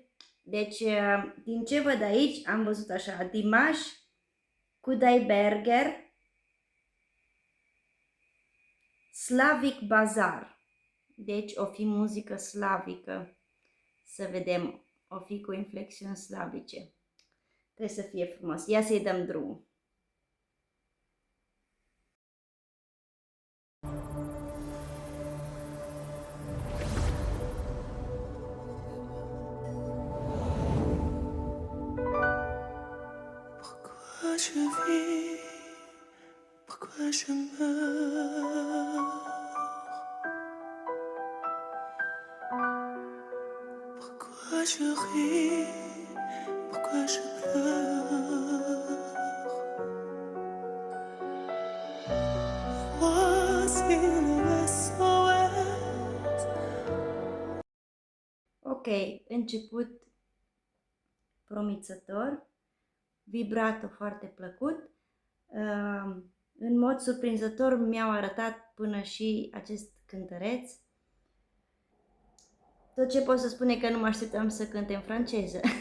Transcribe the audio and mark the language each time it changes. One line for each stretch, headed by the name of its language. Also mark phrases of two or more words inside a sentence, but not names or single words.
Romanian: Deci, din ce văd aici, am văzut așa, Dimash, Kudaiberger, Slavic Bazar. Deci, o fi muzică slavică. Să vedem, o fi cu inflexiuni slavice. Trebuie să fie frumos. Ia să-i dăm drumul.
French: Je vis, pourquoi je meurs, pourquoi je ris, pourquoi je pleure. Voici le SOS.
Romanian: Ok, început promițător. Vibrato foarte plăcut. În mod surprinzător mi-au arătat până și acest cântăreț. Tot ce pot să spun e că nu mă așteptam să cânte în franceză.